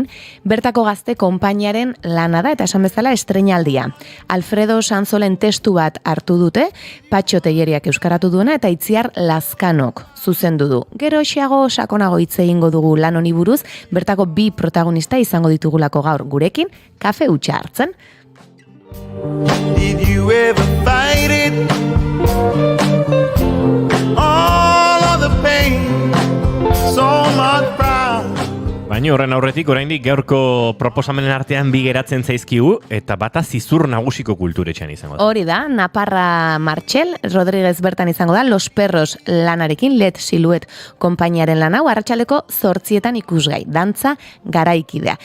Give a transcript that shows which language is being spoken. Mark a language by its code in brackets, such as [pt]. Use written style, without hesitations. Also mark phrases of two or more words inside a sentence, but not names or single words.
[eu] Bertako gazte konpainiaren lana da eta esan bezala estrainaldia. Alfredo Sanzolen testu bat hartu dute, Patxo Telleriak euskaratu duena eta Itziar Lazkanok zuzendu du. Gero xeago sakonago hitz egingo dugu lan honi buruz, bertako bi protagonista izango ditugulako gaur gurekin kafe hutsa hartzen. [en] Did you ever fight it? All of the pain, so much pride. [eu] Baina horren aurretik oraindik gaurko proposamenen artean bi geratzen zaizkigu eta bata Zizur Nagusiko kulturetxean izango da. Hori da, Naparra Martxel Rodríguez bertan izango da Los Perros lanarekin, Let Siluet konpainiaren lan hau arratsaleko 8:00 ikusgai, dantza garaikidea.